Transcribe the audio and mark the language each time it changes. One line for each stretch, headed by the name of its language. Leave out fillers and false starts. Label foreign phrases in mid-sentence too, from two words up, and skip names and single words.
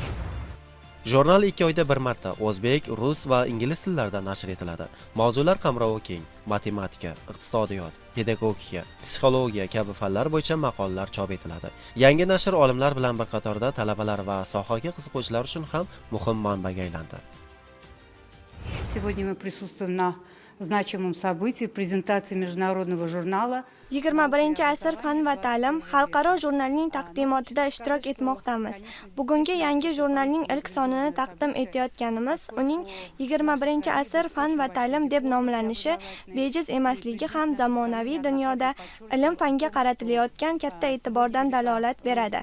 Uzbek: Jurnal 2 oyda bir marta o'zbek, rus va ingliz tillarida nashr etiladi. Mavzular qamrovi keng: matematika, iqtisodiyot, pedagogika, psixologiya kabi fanlar bo'yicha maqolalar chop etiladi. Yangi nashr olimlar bilan bir qatorda talabalar va sohaga qiziquvchilar uchun ham muhim manbaga aylandi.
Russian: Сегодня мы присутствуем на значимом событии презентации международного журнала.
Uzbek: 21-asr fan va ta'lim xalqaro jurnalning taqdimotida ishtirok etmoqdamiz. Bugungi yangi jurnalning ilk sonini taqdim etayotganimiz, uning 21-asr fan va ta'lim deb nomlanishi bejiz emasligi ham zamonaviy dunyoda ilm fanga qaratilayotgan katta e'tibordan dalolat beradi.